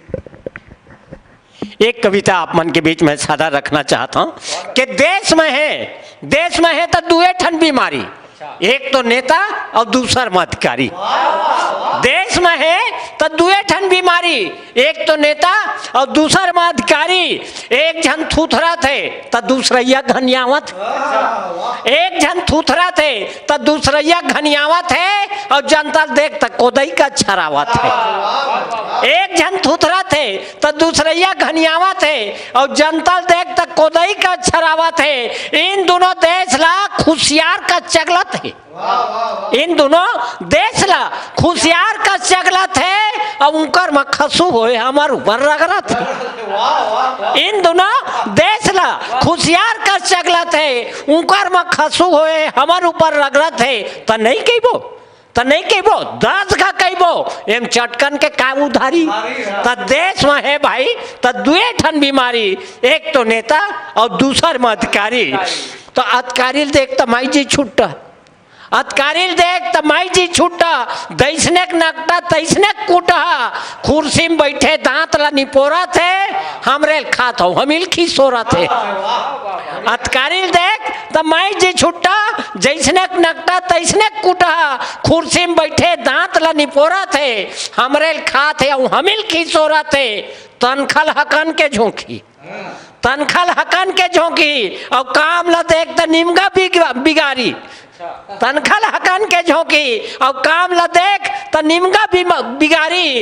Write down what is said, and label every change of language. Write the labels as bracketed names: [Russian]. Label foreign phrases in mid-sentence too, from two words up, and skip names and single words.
[Chhattisgarhi] एक कविता आप मन के बीच में सादा रखना चाहता हूं कि देश में है तो दुए ठन बीमारी, एक तो नेता और दूसर मधिकारी। देश में है तो दुए ठन बीमारी, एक तो नेता और दूसर मधिकारी। एक जन थूथरा थे तो दूसरैया घनियावत, एक जन थूथरा थे तो दूसरैया घनियावत है और जनता देख तक कोदई का छरावत है। एक जन थूथरा थे तो दूसरैया घनियावत है और जनता देख तक कोदई का छरावत है। इन दोनों देश ला खुशियार का चगलत है, इन दोनों देश ला खुशियार का चगलत है और उनकर में खसू होए हमार ऊपर रगड़त है। इन दोनों देश ला खुशियार का चगलत है, उनकर में खसू होए हमार ऊपर रगड़त है। तो नहीं कहबो, तो नहीं कहबो, 10 का कहबो एम चटकन के काम उधारी। तो देश में है भाई तो दुए ठन बीमारी, एक तो नेता और दूसर मधिकारी। तो अधिकारी देख तो माई जी छुट्टा, अधिकारी देख तो माई जी छुट्टा, दैसने नकटा तैसने कूटा, कुर्सी में बैठे दांत ला निपोरा थे, हमरे खात हो हमिल खिसोरा थे। अधिकारी देख तो माई जी छुट्टा, जैसने नकटा तैसने कूटा, कुर्सी में बैठे दांत ला निपोरा थे, हमरे खात है हमिल खिसोरा थे। तनखल हकन के झोंकी, तनखल हकन के झोंकी और काम ला देख तो निमगा बिगारी। तनखल हकन के झोंकी और काम ला देख तो निमगा बिगारी।